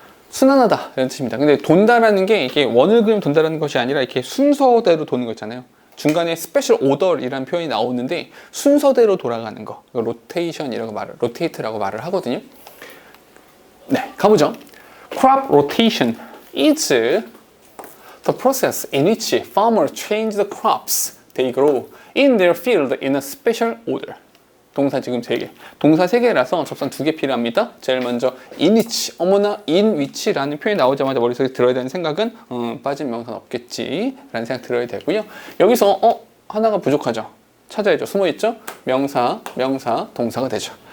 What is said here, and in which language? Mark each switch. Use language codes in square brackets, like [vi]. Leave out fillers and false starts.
[ko] 순환하다 이런 뜻입니다. 근데 돈다라는 게 이게 원을 그리면 돈다라는 것이 아니라 이렇게 순서대로 도는 거 있잖아요. 중간에 스페셜 오더이라는 표현이 나오는데 순서대로 돌아가는 거, 로테이션이라고 로테이트라고 말을 하거든요. 네, 가보죠. [en] Crop rotation is the process in which farmers change the crops they grow in their field in a special order. [ko] 동사 지금 3개. 동사 3개라서 접선 2개 필요합니다. 제일 먼저 [en] in which, [ko] 어머나 in which라는 표현이 나오자마자 머릿속에 들어야 되는 생각은 빠진 명사는 없겠지 라는 생각 들어야 되고요. 여기서 하나가 부족하죠. 찾아야죠. 숨어있죠? 명사, 동사가 되죠.